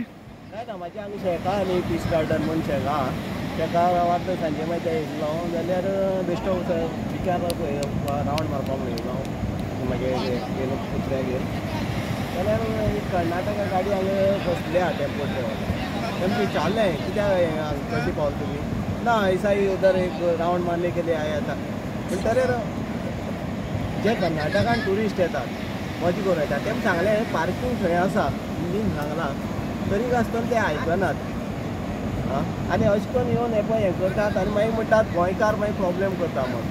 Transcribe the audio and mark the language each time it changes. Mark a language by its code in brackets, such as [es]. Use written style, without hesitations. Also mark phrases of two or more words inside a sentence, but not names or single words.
[kok] काय ना म्हाजे हांगा शेका आनी पीस गार्डन म्हूण शेका तेका गांवांत सांजे मागीर येयलो जाल्यार बेश्टो विचार रावंड मारपाक येयलो मागीर येयलो कुत्र्यागेर जाल्यार कर्नाटका गाडी हांगा बसल्या टेम्पो तेमकां विचारलें कित्याक कशी पावल तुमी? [hi] ना ऐसा ही उधर एक राउंड मारने के लिए आया था। [kok] म्हणटरेर जे कर्नाटकान ट्युरिस्ट येतात मजा करून येतात तेमकां सांगलें पार्किंग थंय आसा हिंदीन सांगलां तरी आसतना ते आयकनात आनी अशें करून येवन हे पळय हें करतात आनी मागीर म्हणटात गोंयकार मागीर प्रॉब्लेम करता म्हूण।